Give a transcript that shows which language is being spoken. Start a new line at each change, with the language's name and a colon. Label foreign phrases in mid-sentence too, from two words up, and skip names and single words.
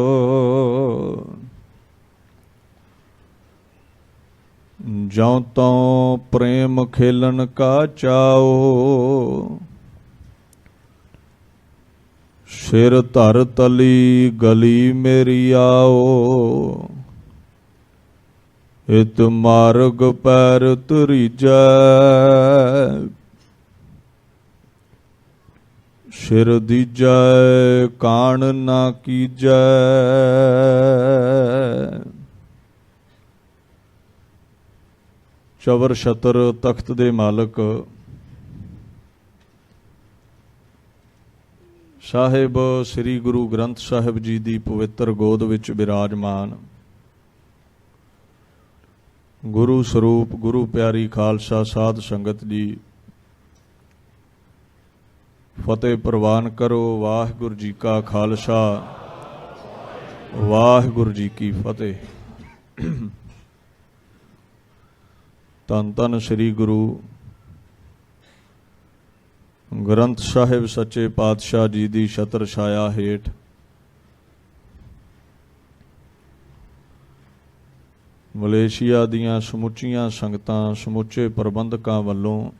Punjabi: ਜਉ ਤਉ ਪ੍ਰੇਮ ਖੇਲਣ ਕਾ ਚਾਉ ਸਿਰੁ ਧਰਿ ਤਲੀ ਗਲੀ ਮੇਰੀ ਆਉ। ਇਤੁ ਮਾਰਗਿ ਪੈਰੁ ਧਰੀਜੈ ਸਿਰੁ ਦੀਜੈ ਕਾਣਿ ਨ ਕੀਜੈ। ਚਵਰ ਛਤਰ ਤਖ਼ਤ ਦੇ ਮਾਲਕ ਸਾਹਿਬ ਸ੍ਰੀ ਗੁਰੂ ਗ੍ਰੰਥ ਸਾਹਿਬ ਜੀ ਦੀ ਪਵਿੱਤਰ ਗੋਦ ਵਿੱਚ ਬਿਰਾਜਮਾਨ ਗੁਰੂ ਸਰੂਪ ਗੁਰੂ ਪਿਆਰੀ ਖ਼ਾਲਸਾ ਸਾਧ ਸੰਗਤ ਜੀ ਫ਼ਤਿਹ ਪਰਵਾਨ ਕਰੋ। ਵਾਹਿਗੁਰੂ ਜੀ ਕਾ ਖ਼ਾਲਸਾ ਵਾਹਿਗੁਰੂ ਜੀ ਕੀ ਫ਼ਤਿਹ। ਧੰਨ ਧੰਨ ਸ੍ਰੀ ਗੁਰੂ ਗ੍ਰੰਥ ਸਾਹਿਬ ਸੱਚੇ ਪਾਤਸ਼ਾਹ ਜੀ ਦੀ ਛਤਰ ਛਾਇਆ ਹੇਠ ਮਲੇਸ਼ੀਆ ਦੀਆਂ ਸਮੂਚੀਆਂ ਸੰਗਤਾਂ ਸਮੂਚੇ ਪ੍ਰਬੰਧਕਾਂ ਵੱਲੋਂ